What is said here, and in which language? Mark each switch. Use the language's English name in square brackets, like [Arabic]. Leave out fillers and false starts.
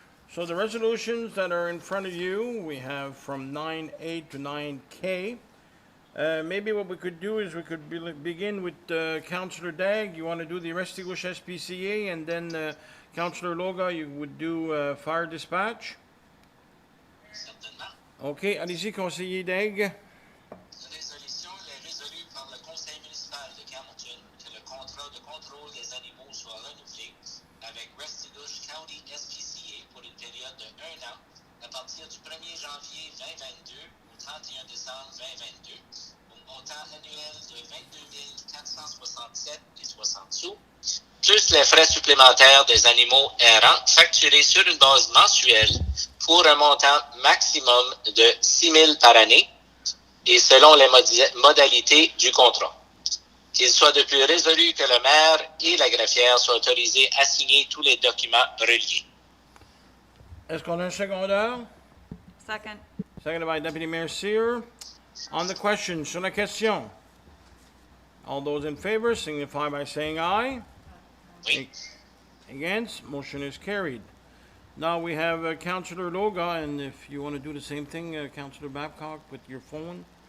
[English] So the resolutions that are in front of you, we have from 9A to 9K. Maybe what we could do is we could begin with Councillor Dagg. You want to do the Restigouche SPCA, and then Councillor Loga, you would do fire dispatch? [French] Certainement. OK, allez-y, conseiller Dagg. Résolution, les résolus par le conseil municipal de Campbellton que le contrat de contrôle des animaux soit renouvelé avec Restigouche County SPCA pour une période de 1 an à partir du 1er janvier 2022 au 31 décembre 2022 au montant annuel de 22 467,60 sous, plus les frais supplémentaires des animaux errants facturés sur une base mensuelle pour un montant maximum de 6 000 par année et selon les modalités du contrat. Qu'il soit de plus résolu que le maire et la greffière soient autorisés à signer tous les documents reliés. Est-ce qu'on a un secondeur? [English] Second. Seconded by Deputy Mayor Seer. On the question, [French] sur la question. [English] All those in favor signify by saying aye. [French] Oui. [English] Against, motion is carried. Now we have Councillor Loga, and if you want to do the same thing, Councillor Babcock, with your phone.